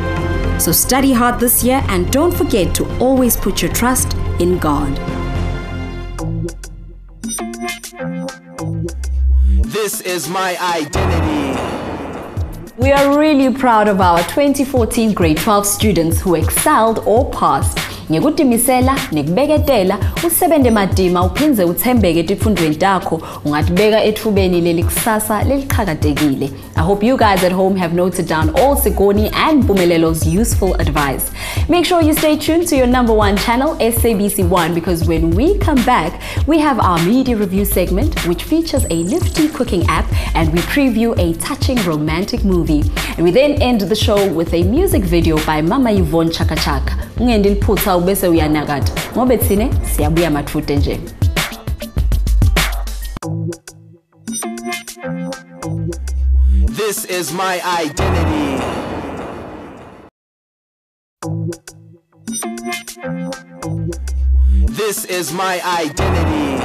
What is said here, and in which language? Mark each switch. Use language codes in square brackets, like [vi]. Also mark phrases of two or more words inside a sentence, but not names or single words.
[en] So study hard this year and don't forget to always put your trust in God. This is my identity. We are really proud of our 2014 grade 12 students who excelled or passed. [ss] Ngekutimisela nekubeketela usebente madima uphinze uthembeke etifundweni takho ungatibeka ethubeni lelikusasa leliqhakatekile. [en] I hope you guys at home have noted down all Sigoni and Mpumelel's useful advice. Make sure you stay tuned to your #1 channel, SABC1, because when we come back, we have our media review segment which features a nifty cooking app and we preview a touching romantic movie. And we then end the show with a music video by Mama Yvonne Chaka. [ss] Ungendiliphutha ubese uyanakata ngoba thine siyabuya mathute nje. [en] This is my identity. This is my identity.